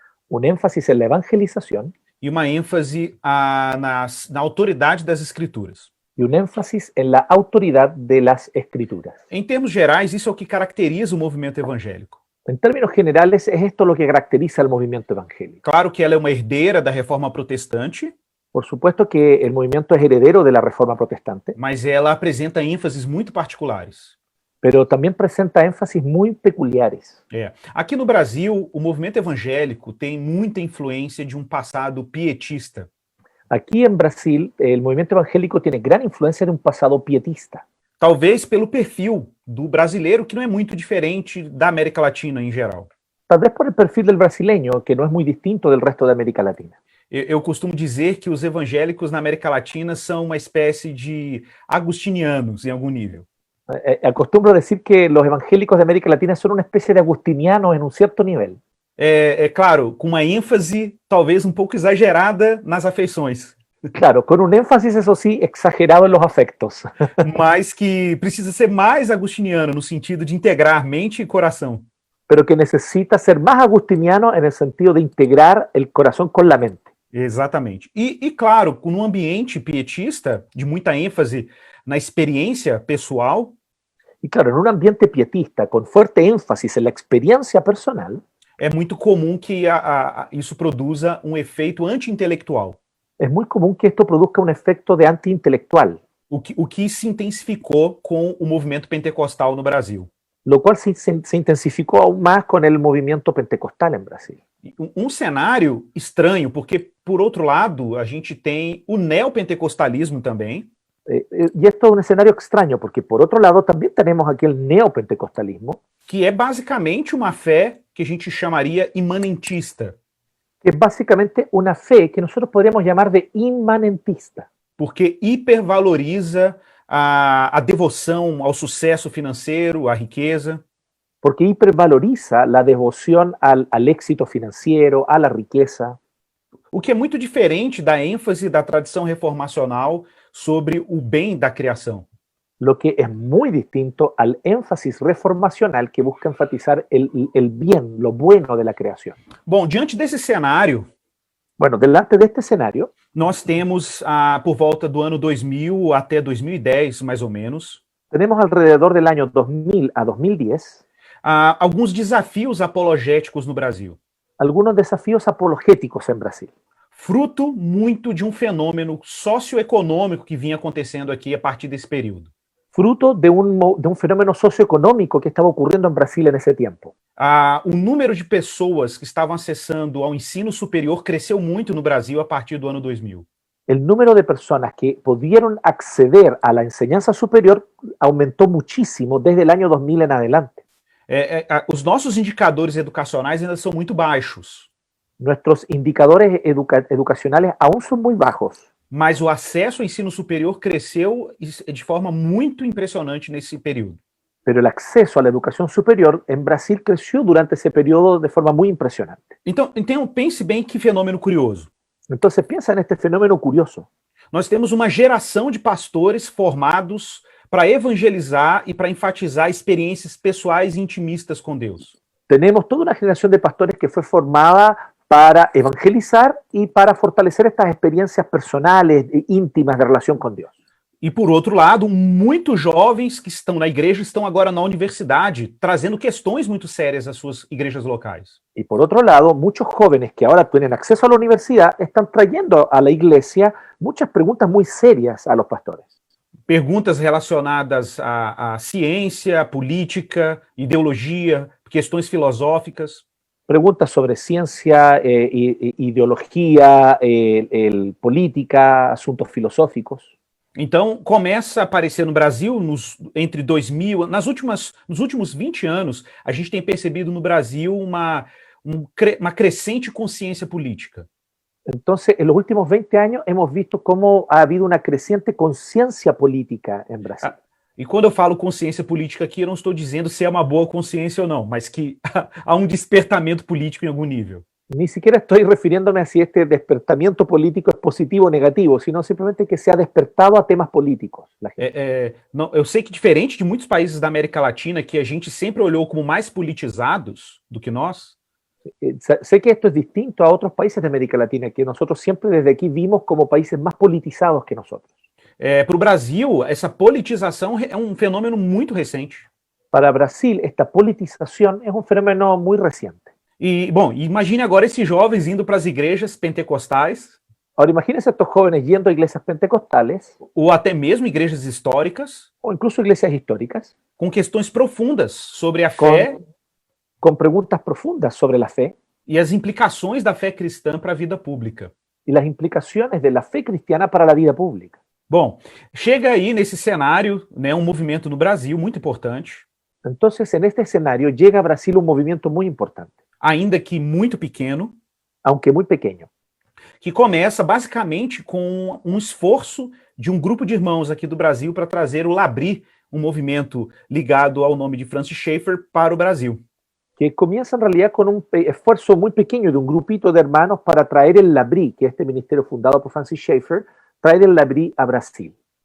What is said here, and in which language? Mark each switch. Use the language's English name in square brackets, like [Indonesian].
[Spanish] Un énfasis en la evangelización. [Portuguese] E uma ênfase na autoridade das Escrituras. [Spanish] Y un énfasis en la autoridad de las Escrituras. [Portuguese] Em termos gerais, isso é o que caracteriza o movimento evangélico. [Spanish] En términos generales, es esto lo que caracteriza al movimiento evangélico. [Portuguese] Claro que ela é uma herdeira da Reforma Protestante. [Spanish] Por supuesto que el movimiento es heredero de la Reforma Protestante. [Portuguese] Mas ela apresenta ênfases muito particulares. [Spanish] Pero también presenta énfasis muy peculiares. [Portuguese] Aqui no Brasil, o movimento evangélico tem muita influência de um passado pietista. [Spanish] Aquí en Brasil, el movimiento evangélico tiene gran influencia de un pasado pietista. [Portuguese] Talvez pelo perfil do brasileiro, que não é muito diferente da América Latina em geral. [Spanish] Tal vez por el perfil del brasileño, que no es muy distinto del resto de América Latina. [Portuguese] Eu costumo dizer que os evangélicos na América Latina são uma espécie de agustinianos, em algum nível. [Spanish] Acostumbro decir que los evangélicos de América Latina son una especie de agustinianos en un cierto nivel. [Portuguese] Claro, com uma ênfase talvez um pouco exagerada nas afeições. [Spanish] Claro, con un énfasis, eso sí, exagerado en los afectos. [Portuguese] Mas que precisa ser mais agustiniano no sentido de integrar mente e coração. [Spanish] Pero que necesita ser más agustiniano en el sentido de integrar el corazón con la mente. [Portuguese] Exatamente. E claro, num ambiente pietista, de muita ênfase na experiência pessoal. [Spanish] Y claro, en un ambiente pietista, con fuerte énfasis en la experiencia personal, [Portuguese] é muito comum que isso produza um efeito anti-intelectual. [Spanish] Es muy común que esto produzca un efecto de anti-intelectual. [Portuguese] O que se intensificou com o movimento pentecostal no Brasil. [Spanish] Lo cual se intensificó aún más con el movimiento pentecostal en Brasil. [Portuguese] Um cenário estranho, porque, por outro lado, a gente tem o neopentecostalismo também. [Spanish] Y esto es un escenario extraño, porque por otro lado también tenemos aquí el neopentecostalismo. [Portuguese] Que é basicamente uma fé que a gente chamaria imanentista. [Spanish] Que es básicamente una fe que nosotros podríamos llamar de imanentista. [Portuguese] Porque hipervaloriza a devoção ao sucesso financeiro, à riqueza. [Spanish] porque hipervaloriza la devoción al éxito financiero, a la riqueza, [Portuguese] O que é muito diferente da ênfase da tradição reformacional sobre o bem da criação. [Spanish] lo que es muy distinto al énfasis reformacional que busca enfatizar el bien, lo bueno de la creación. [Portuguese] Bom, diante desse cenário, [Spanish] Bueno, delante de este escenario, [Portuguese] nós temos, por volta do ano 2000 até 2010, mais ou menos, [Spanish] tenemos alrededor del año 2000 a 2010 [Portuguese] alguns desafios apologéticos no Brasil, [Spanish] algunos desafíos apologéticos en Brasil, [Portuguese] fruto muito de um fenômeno socioeconômico que vinha acontecendo aqui a partir desse período. [Spanish] fruto de un fenómeno socioeconómico que estaba ocurriendo en Brasil en ese tiempo. [Portuguese] O número de pessoas que estavam acessando ao ensino superior cresceu muito no Brasil a partir do ano 2000. [Spanish] El número de personas que pudieron acceder a la enseñanza superior aumentó muchísimo desde el año 2000 en adelante. [Portuguese] Os nossos indicadores educacionais ainda são muito baixos, [Spanish] Nuestros indicadores educacionales aún son muy bajos, [Portuguese] mas o acesso ao ensino superior cresceu de forma muito impressionante nesse período. [Spanish] pero el acceso a la educación superior en Brasil creció durante ese periodo de forma muy impresionante. [Portuguese] Então pense bem que fenômeno curioso. [Spanish] Entonces piensa en este fenómeno curioso. [Portuguese] Nós temos uma geração de pastores formados para evangelizar e para enfatizar experiências pessoais e intimistas com Deus. [Spanish] Tenemos toda una generación de pastores que fue formada para evangelizar y para fortalecer estas experiencias personales e íntimas de relación con Dios. [Portuguese] E, por outro lado, muitos jovens que estão na igreja estão agora na universidade, trazendo questões muito sérias às suas igrejas locais. [Spanish] Y por otro lado, muchos jóvenes que ahora tienen acceso a la universidad están trayendo a la iglesia muchas preguntas muy serias a los pastores. [Portuguese] Perguntas relacionadas à ciência, à política, ideologia, questões filosóficas. [Spanish] Preguntas sobre ciencia, ideología, política, asuntos filosóficos. [Portuguese] Então, começa a aparecer no Brasil, entre 2000, nos últimos 20 anos, a gente tem percebido no Brasil uma crescente consciência política. [Spanish] Entonces, en los últimos 20 años hemos visto cómo ha habido una creciente conciencia política en Brasil. [Portuguese] E quando eu falo consciência política aqui, eu não estou dizendo se é uma boa consciência ou não, mas que há um despertamento político em algum nível. [Spanish] Ni siquiera estoy refiriéndome a si este despertamiento político es positivo o negativo, sino simplemente que se ha despertado a temas políticos. [Portuguese] Não, eu sei que, diferente de muitos países da América Latina, que a gente sempre olhou como mais politizados do que nós, [Spanish] sé que esto es distinto a otros países de América Latina, que nosotros siempre desde aquí vimos como países más politizados que nosotros. [Portuguese] Para o Brasil, essa politização é um fenômeno muito recente. [Spanish] Para Brasil, esta politización es un fenómeno muy reciente. [Portuguese] E, bom, imagine agora esses jovens indo para as igrejas pentecostais. [Spanish] Ahora imagínense a estos jóvenes yendo a iglesias pentecostales. [Portuguese] Ou até mesmo igrejas históricas. [Spanish] O incluso iglesias históricas. [Portuguese] Com questões profundas sobre a fé. [Spanish] Com preguntas profundas sobre la fe. [Portuguese] E as implicações da fé cristã para a vida pública. [Spanish] E las implicaciones de la fe cristiana para la vida pública. [Portuguese] Bom, chega aí nesse cenário, né, um movimento no Brasil muito importante. [Spanish] Entonces, en este escenario llega a Brasil un movimiento muy importante. [Portuguese] Ainda que muito pequeno. [Spanish] Aunque muy pequeño. [Portuguese] Que começa basicamente com um esforço de um grupo de irmãos aqui do Brasil para trazer o Labri, um movimento ligado ao nome de Francis Schaeffer, para o Brasil. [Spanish] Que comienza en realidad con un esfuerzo muy pequeño de un grupito de hermanos para traer el Labri, que es este ministerio fundado por Francis Schaeffer, traer el Labri a Brasil.